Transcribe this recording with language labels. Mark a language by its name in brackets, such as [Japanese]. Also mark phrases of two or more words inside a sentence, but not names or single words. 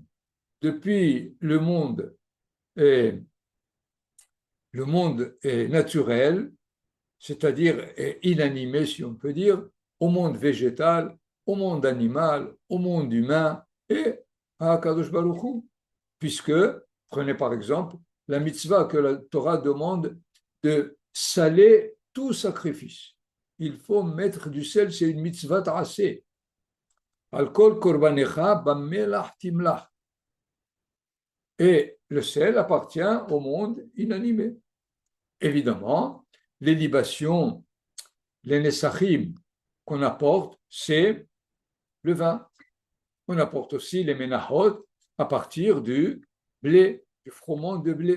[French] Depuis le monde est naturel c'est-à-dire inanimé, si on peut dire, au monde végétal, au monde animal, au monde humain et à [Hebrew] Akadosh Baruch Hu. [French] Puisque, prenez par exemple, la mitzvah que la Torah demande de saler tout sacrifice. Il faut mettre du sel, c'est une mitzvah tracée. [Hebrew] Al-kol korbanecha b'melach timlach. [French] Et le sel appartient au monde inanimé. Évidemment, les libations, les nesachim qu'on apporte, c'est le vin. On apporte aussi les menachot à partir du blé, du froment de blé.